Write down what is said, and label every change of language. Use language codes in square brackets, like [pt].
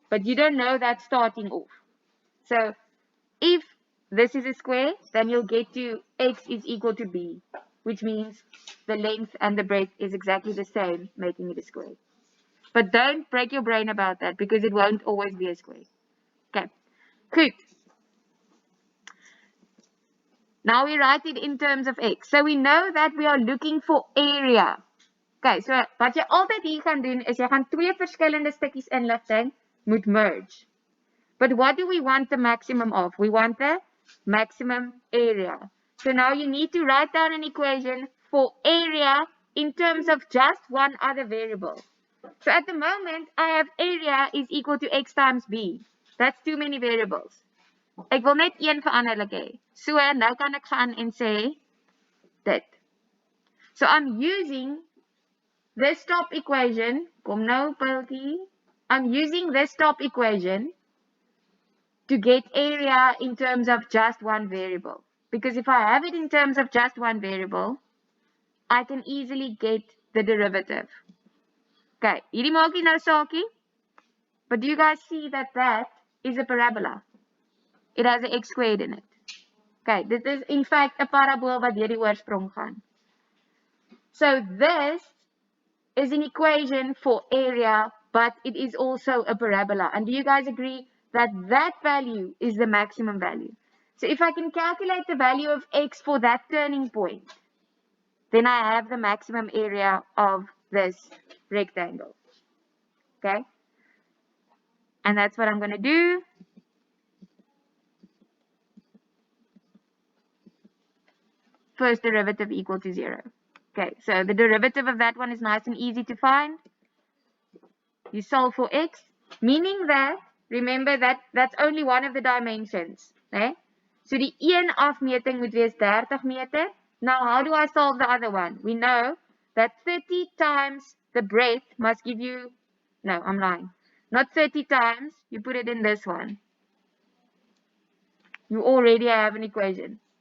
[en] But you don't know that starting off. So if this is a square, then you'll get to x is equal to b, which means the length and the breadth is exactly the same, making it a square. But don't break your brain about that because it won't always be a square. Okay, good. Now we write it in terms of x. So we know that we are looking for area. [af] Okay, so wat jy altyd hier gaan doen is jy gaan twee verskillende stukkies inligting moet merge. [en] But what do we want the maximum of? We want the maximum area. So now you need to write down an equation for area in terms of just one other variable. So at the moment, I have area is equal to x times b. That's too many variables. [af] Ek wil net een veranderlik hê. So nou kan ek gaan en sê dit. [en] So I'm using this top equation. [af] Kom nou, [en] Pilkie. I'm using this top equation to get area in terms of just one variable. Because if I have it in terms of just one variable, I can easily get the derivative. Okay, [af] hierdie maak nie nou saakie. [en] But do you guys see that that is a parabola? It has an x squared in it. Okay, this is in fact a parabola [af] wat deur die oorsprong gaan. [en] So this is an equation for area, but it is also a parabola. And do you guys agree that that value is the maximum value? So if I can calculate the value of x for that turning point, then I have the maximum area of this rectangle. Okay? And that's what I'm going to do. First derivative equal to 0. Okay, so the derivative of that one is nice and easy to find. You solve for x, meaning that, remember that that's only one of the dimensions. Okay? [af] So die een afmeting moet wees 30 meter. [en] Now how do I solve the other one? We know that 30 times the breadth must give you, no, I'm lying. Not 30 times, you put it in this one. You already have an equation.